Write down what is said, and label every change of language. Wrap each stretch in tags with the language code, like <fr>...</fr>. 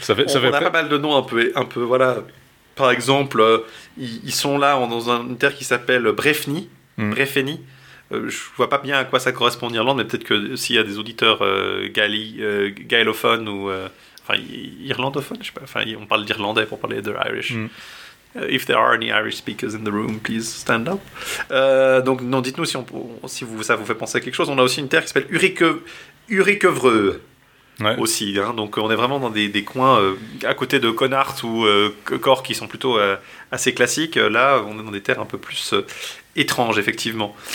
<fr>On a pas mal de noms un peu voilà. Par exemple, ils sont là dans une terre qui s'appelle Brefni. Brefni. Je vois pas bien à quoi ça correspond en Irlande, mais peut-être que s'il y a des auditeurs gaélophones ou irlandophones, je sais pas. Enfin, on parle d'irlandais pour parler de Irish.</fr> <en>If there are any Irish speakers in the room, please stand up.</en> <fr>Donc, non, dites-nous si ça vous fait penser à quelque chose. On a aussi une terre qui s'appelle Uricovreux, ouais. Aussi. Hein. Donc, on est vraiment dans des coins à côté de Connacht ou Cork qui sont plutôt assez classiques. Là, on est dans des terres un peu plus étranges, effectivement.</fr>